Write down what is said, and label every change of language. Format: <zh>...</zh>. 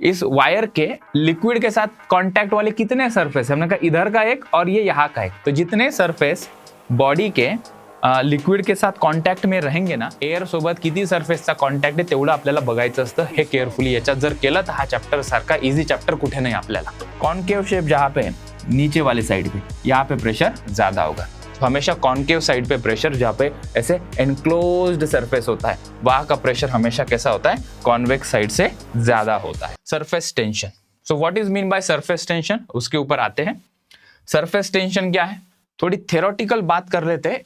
<hi>इस वायर के लिक्विड के साथ कांटेक्ट वाले कितने सरफेस है, हमने कहा इधर का एक और ये यहाँ का एक, तो जितने सरफेस बॉडी के लिक्विड के साथ कॉन्टॅक्ट में रहेंगे ना,</hi> <mr>एअर सोबत किती सरफेसचा कॉन्टॅक्ट आहे तेवढं आपल्याला बघायचं असतं. हे केअरफुली याच्यात जर केलं तर हा चॅप्टर सारखा इजी चॅप्टर कुठे नहीं आपल्याला.</mr> <hi>कॉन्केव शेप जहाँ पे नीचे वाले साइड पे, यहाँ पे प्रेशर ज्यादा होगा, तो हमेशा कॉन्केव साइड पे प्रेशर, जहाँ पे ऐसे एनक्लोज्ड सरफेस होता है वहां का प्रेशर हमेशा कैसा होता है, कॉन्वेक्स साइड से ज्यादा होता है. Surface tension. So what is mean by surface tension, उसके ऊपर आते हैं. सरफेस टेंशन क्या है, थोड़ी थ्योरेटिकल बात कर लेते हैं.</hi>